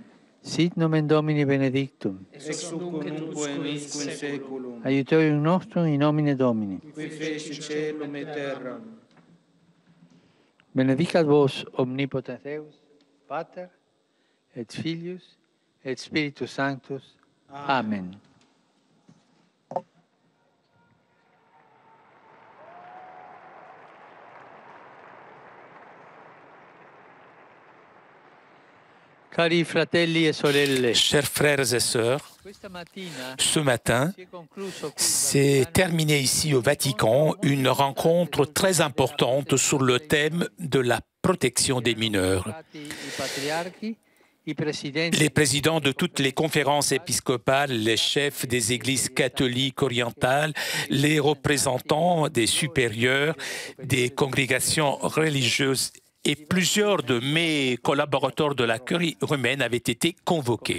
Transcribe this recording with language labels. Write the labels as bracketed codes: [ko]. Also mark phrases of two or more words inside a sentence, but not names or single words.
[la] Sit nomen Domini benedictum. Ex hoc nunc et usque in saeculum. Aiutorium nostrum in nomine Domini. Qui feci caelum et terram. Benedicat vos omnipotens Deus, Pater, et Filius, et Spiritus Sanctus. Amen. [it] Cari fratelli e sorelle, [fr] Chers frères et sœurs, [it] questa mattina [fr] ce matin, [it] si è concluso qui [fr] s'est terminée ici au Vatican une rencontre très importante sur le thème de la protection des mineurs. [it] i patriarchi, i presidenti, [fr] Les présidents de toutes les conférences épiscopales, les chefs des églises catholiques orientales, les représentants des supérieurs, des congrégations religieuses et plusieurs de mes collaborateurs de la curie romaine avaient été convoqués.